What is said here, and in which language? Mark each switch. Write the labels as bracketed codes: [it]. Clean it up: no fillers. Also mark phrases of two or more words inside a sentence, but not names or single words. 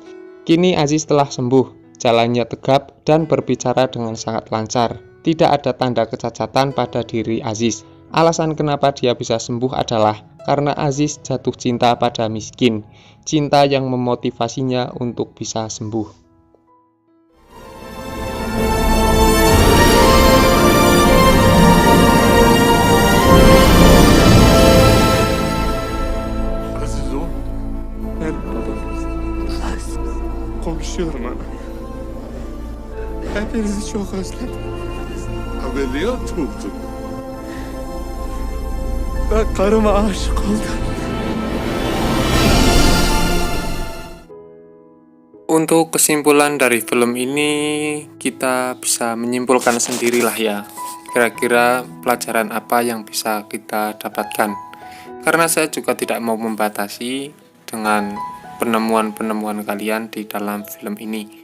[id] Kini Aziz telah sembuh. Jalannya tegap dan berbicara dengan sangat lancar. Tidak ada tanda kecacatan pada diri Aziz. Alasan kenapa dia bisa sembuh adalah karena Aziz jatuh cinta pada miskin. Cinta yang memotivasinya untuk bisa sembuh. [tr] Aziz o. Benim babanız. Konuşuyorum ana. Hepinizi çok özledim. Ameliyat oldum. Ben karıma aşık oldum. [id] Untuk kesimpulan dari film ini, kita bisa menyimpulkan sendirilah ya. Kira-kira pelajaran apa yang bisa kita dapatkan. Karena saya juga tidak mau membatasi dengan penemuan-penemuan kalian di dalam film ini.